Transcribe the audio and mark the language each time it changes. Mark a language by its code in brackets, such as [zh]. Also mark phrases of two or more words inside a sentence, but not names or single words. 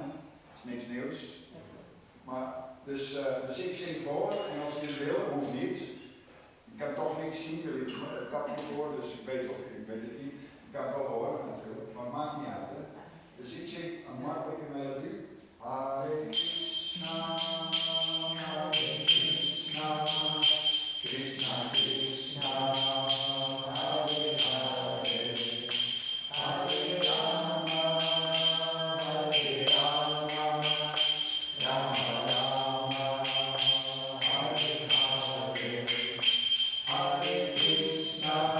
[nl] Dat is niks nieuws. Maar, dus ik zing voor en als jullie willen, hoeft niet. Ik kan toch niks zien, jullie hebben het kapje voor, dus ik weet het niet. Ik kan het wel horen natuurlijk, maar het maakt niet uit. Hè. Dus ik zing een makkelijke melodie. [sa] Hare Krishna, Hare Krishna, Krishna Krishna, Hare Hare, Hare Rama, Hare Rama, Rama Rama, Hare Hare, Hare Krishna,